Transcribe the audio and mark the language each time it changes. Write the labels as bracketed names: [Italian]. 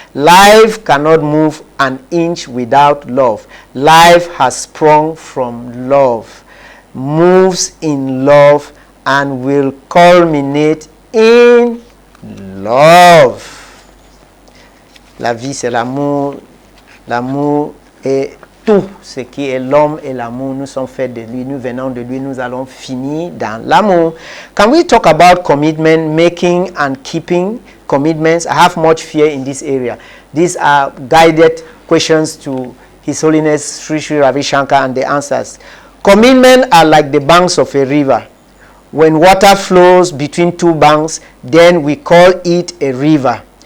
[English] Life cannot move an inch without love. Life has sprung from love, moves in love, and will culminate in love. [French] La vie, c'est l'amour. L'amour est tout ce qui est l'homme et l'amour. Nous sommes faits de lui, nous venons de lui, nous allons finir dans l'amour. [English] Can we talk about commitment, making and keeping commitments? I have much fear in this area. These are guided questions to His Holiness Sri Sri Ravi Shankar and the answers. Commitment are like the banks of a river. When water flows between two banks, then we call it a river.